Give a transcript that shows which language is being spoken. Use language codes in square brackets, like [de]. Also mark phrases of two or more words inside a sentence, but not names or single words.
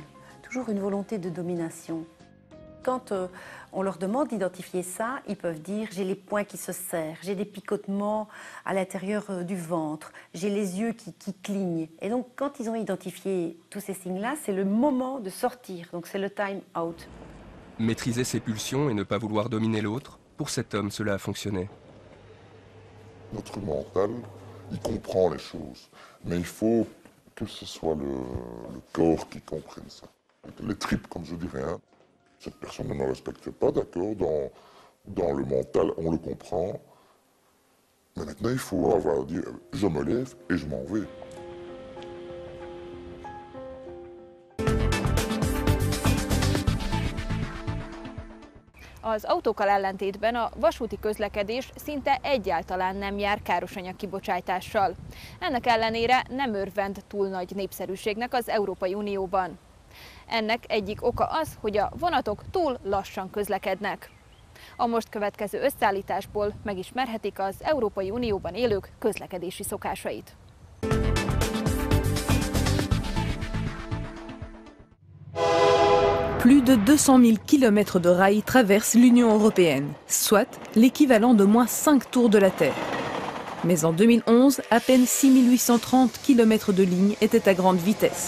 [fr] Toujours une volonté de domination. Quand on leur demande d'identifier ça, ils peuvent dire « j'ai les poings qui se serrent, j'ai des picotements à l'intérieur du ventre, j'ai les yeux qui clignent ». Et donc, quand ils ont identifié tous ces signes-là, c'est le moment de sortir, donc c'est le [en] time out. [fr] Maîtriser ses pulsions et ne pas vouloir dominer l'autre, pour cet homme, cela a fonctionné. Notre mental, il comprend les choses, mais il faut que ce soit le corps qui comprenne ça. Les tripes, comme je dirais, hein. Cette personne ne me respecte pas, d'accord, dans le mental, on le comprend. Mais maintenant, il faut avoir dit, je me lève et je m'en vais. [hu] Az autókkal ellentétben a vasúti közlekedés szinte egyáltalán nem jár károsanyag kibocsátással. Ennek ellenére nem örvend túl nagy népszerűségnek az Európai Unióban. Ennek egyik oka az, hogy a vonatok túl lassan közlekednek. A most következő összeállításból megismerhetik az Európai Unióban élők közlekedési szokásait. [fr] Plus de 200 000 km de rails traversent l'Union européenne, soit l'équivalent de moins 5 tours de la Terre. Mais en 2011, à peine 6830 km de lignes étaient à grande vitesse.